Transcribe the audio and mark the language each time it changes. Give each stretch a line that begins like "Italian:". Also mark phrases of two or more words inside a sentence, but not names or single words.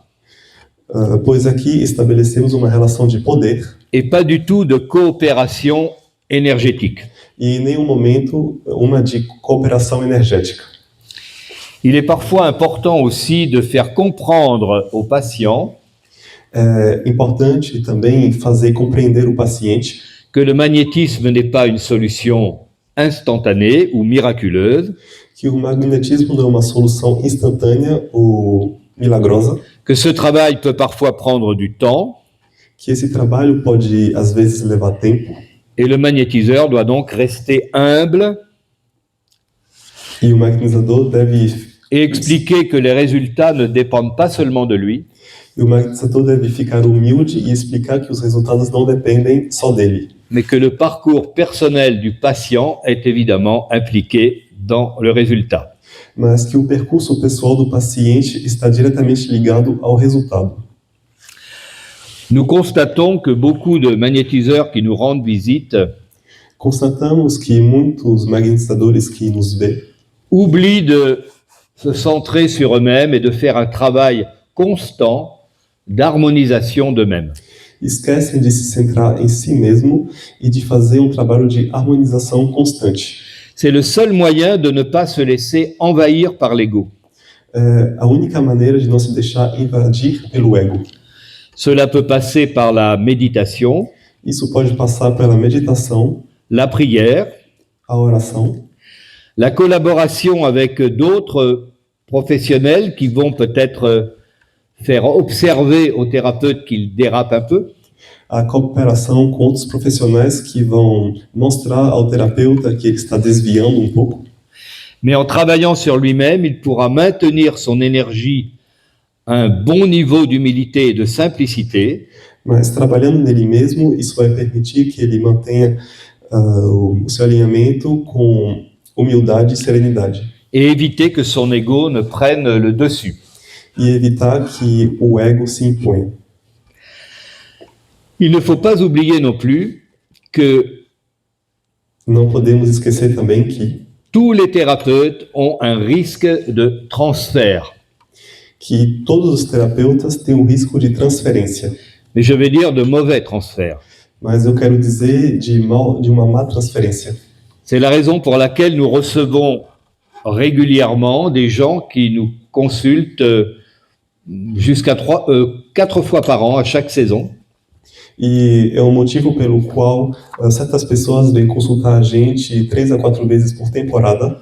Portuguese: pois aqui estabelecemos uma relação de poder
French: et pas du tout de coopération énergétique.
Portuguese: e em nenhum momento uma de cooperação energética.
French: Il est parfois important aussi de faire comprendre au patient
Portuguese: É importante também fazer compreender o paciente
French: que le magnétisme n'est pas une solution instantanée ou miraculeuse,
Portuguese: que o magnetismo não é uma solução instantânea ou milagrosa,
French: que ce travail peut parfois prendre du temps,
Portuguese: que esse trabalho pode às vezes levar tempo
French: et le magnétiseur doit donc rester humble
Portuguese: e o magnetizador deve
French: et expliquer que les résultats ne dépendent pas seulement de lui,
Portuguese: e o magnetizador deve ficar humilde e explicar que os resultados não dependem só dele,
French: mais que le parcours personnel du patient est évidemment impliqué dans le résultat.
Portuguese: mas que o percurso pessoal do paciente está diretamente ligado ao resultado.
French: Nous constatons que beaucoup de magnétiseurs qui nous rendent visite
Portuguese: Constatamos que muitos magnetizadores que nos vê
French: oublient de se centrer sur eux-mêmes et de faire un travail constant d'harmonisation d'eux-mêmes.
Portuguese: esquecem de se centrar em si mesmo e de fazer um trabalho de harmonização constante.
French: C'est le seul moyen de ne pas se laisser envahir par l'ego.
Portuguese: É a única maneira de não se deixar invadir pelo ego.
French: Cela peut passer par la méditation,
Portuguese: Isso pode passar pela meditação,
French: la prière,
Portuguese: a oração,
French: la collaboration avec d'autres professionnels qui vont peut-être faire observer au thérapeute qu'il dérape un peu,
Portuguese: a cooperação com outros profissionais que vão mostrar ao terapeuta que ele está desviando um pouco.
French: mais en travaillant sur lui-même, il pourra maintenir son énergie à un bon niveau d'humilité et de simplicité,
Portuguese: Mas trabalhando nele mesmo, isso vai permitir que ele mantenha o seu alinhamento com humildade e serenidade.
French: et éviter que son ego ne prenne le dessus.
Portuguese: E evitar que o ego se imponha.
French: Il ne faut pas oublier non plus que
Portuguese: Não podemos esquecer também que
French: tous les thérapeutes ont un risque de transfert.
Portuguese: todos os terapeutas têm um risco de transferência.
French: Mais je vais dire de mauvais transfert.
Portuguese: Mas eu quero dizer de uma má transferência.
French: C'est la raison pour laquelle nous recevons régulièrement des gens qui nous consultent jusqu'à 4 fois par an, à chaque saison.
Portuguese: E é um motivo pelo qual certas pessoas vêm consultar a gente 3 a 4 vezes por temporada